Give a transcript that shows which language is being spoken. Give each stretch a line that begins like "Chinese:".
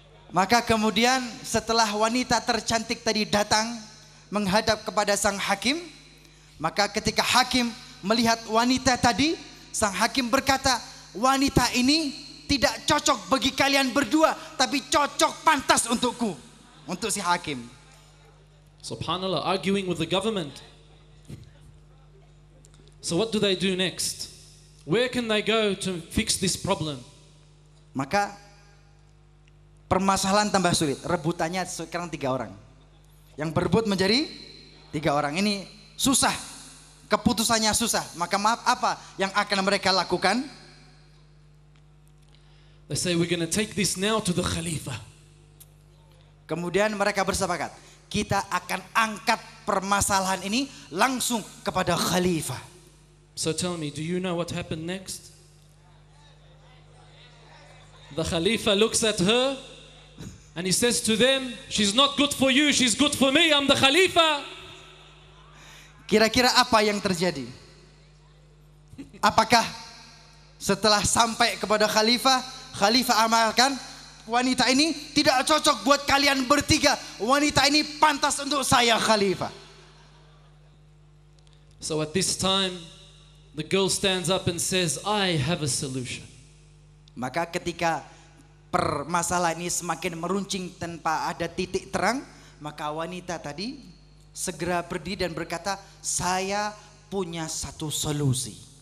Indonesian: Maka kemudian setelah wanita tercantik tadi datang menghadap kepada sang hakim, maka ketika hakim melihat wanita tadi, sang hakim berkata, wanita ini tidak cocok bagi kalian berdua, tapi cocok pantas untukku, untuk si hakim.
English: Subhanallah, arguing with the government. So what do they do next? Where can they go to fix this problem?
Indonesian: Maka permasalahan tambah sulit. Rebutannya sekarang 3 orang. Yang berebut menjadi 3 orang. Ini susah. Keputusannya susah. Maka maaf, apa yang akan mereka lakukan?
English: They say we're going to take this now to the Khalifah.
Indonesian: Kemudian mereka bersepakat, kita akan angkat permasalahan ini langsung kepada Khalifah.
English: So tell me, do you know what happened next? The Khalifa looks at her and he says to them, "She's not good for you, she's good for me, I'm the Khalifa."
Indonesian: Kira-kira apa yang terjadi? Apakah setelah sampai kepada Khalifah, Khalifah amalkan, wanita ini tidak cocok buat kalian bertiga, wanita ini pantas untuk saya Khalifah.
English: So at this time, the girl stands up and says, "I have a solution."
Indonesian: Maka ketika permasalahan ini semakin meruncing tanpa ada titik terang, maka wanita tadi segera berdiri dan berkata, saya punya satu solusi.